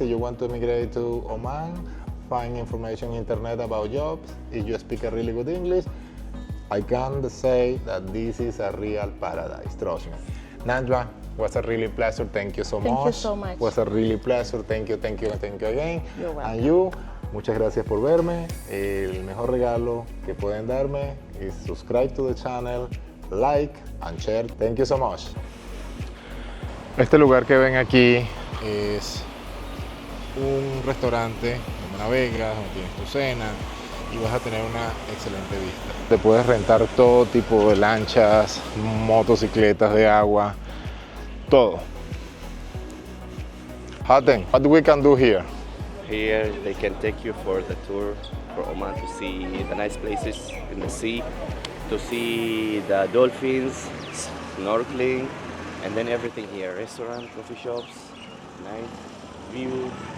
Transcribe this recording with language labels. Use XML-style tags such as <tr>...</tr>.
<en>If you want to immigrate to Oman, find information on internet about jobs. If you speak a really good English, I can say that this is a real paradise, trust me. Najwa, was a really pleasure. Thank you so much. Thank you so much. Was a really pleasure. Thank you, thank you, thank you again. You're welcome. And you,</en> <es>muchas gracias por verme. El mejor regalo que pueden darme</es> <en>is subscribe to the channel, like and share. Thank you so much.</en> <es>Este lugar que ven aquí es un restaurante donde navegas, donde tienes tu cena y vas a tener una excelente vista. Te puedes rentar todo tipo de lanchas, motocicletas de agua, todo.</es> <en>Hatem, what we can do here? Here they can take you for the tour for Oman to see the nice places in the sea, to see the dolphins, snorkeling, and then everything here, restaurant, coffee shops, night view.</en>